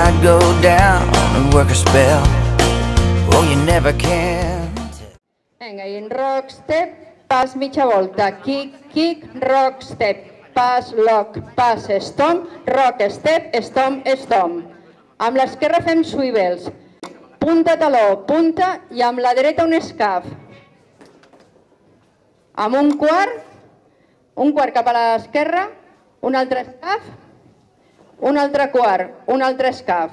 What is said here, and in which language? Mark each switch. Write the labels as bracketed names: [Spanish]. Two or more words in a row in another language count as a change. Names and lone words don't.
[English] slow down and work a spell. Oh, you never can. [Catalan] Vinga, i en [English] rock step, [Catalan] pas mitja volta, [English] kick, kick, rock step, pas, lock, pas, stomp, rock step, stomp, stomp. [Catalan] Amb l'esquerra fem swivels, punta taló, punta, i amb la dreta un escaf. Amb un quart cap a l'esquerra, un altre escaf, un altre quart, un altre escaf.